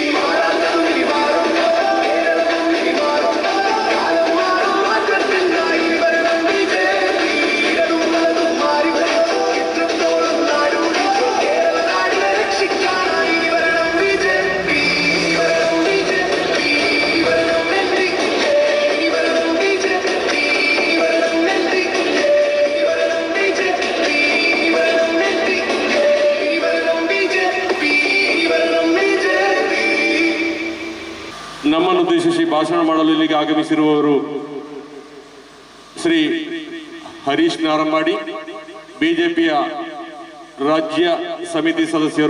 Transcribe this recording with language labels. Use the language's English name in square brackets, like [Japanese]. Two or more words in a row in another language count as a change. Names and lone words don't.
[Malayalam] മാറ്റത്തിനായി വരണം ബിജെപി മാറി ഇത്രത്തോളം നാടുകൾ കേരള നാടിനെ രക്ഷിക്കാനായി വരണം ബിജെപി വരണം ബിജെപി വരണം [Kannada] ನಮ್ಮನ್ನು ಉದ್ದೇಶಿಸಿ ಭಾಷಣ ಮಾಡಲು ಇಲ್ಲಿಗೆ ಆಗಮಿಸಿರುವವರು ಶ್ರೀ ಹರೀಶ್ ನಾರಮಾಡಿ, ಬಿಜೆಪಿಯ ರಾಜ್ಯ ಸಮಿತಿ ಸದಸ್ಯರು.